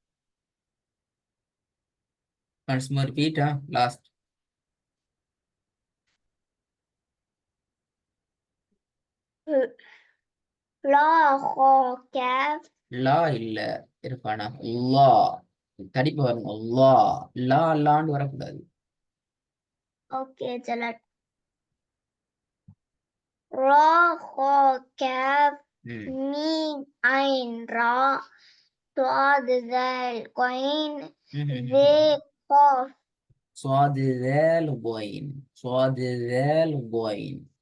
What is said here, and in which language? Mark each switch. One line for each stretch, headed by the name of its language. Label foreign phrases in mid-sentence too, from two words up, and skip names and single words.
English: once more repeat last
Arabic: را خا كاف
Tamil: லா இல்ல இருப்பானா லா தடிப்பு வரணும் லா லான்னு வரக்கூடாது
Arabic: اوكي جلد را خا كاف ميم عين را صاد ذال قين ذي قاف صاد ذال غين صاد ذال غين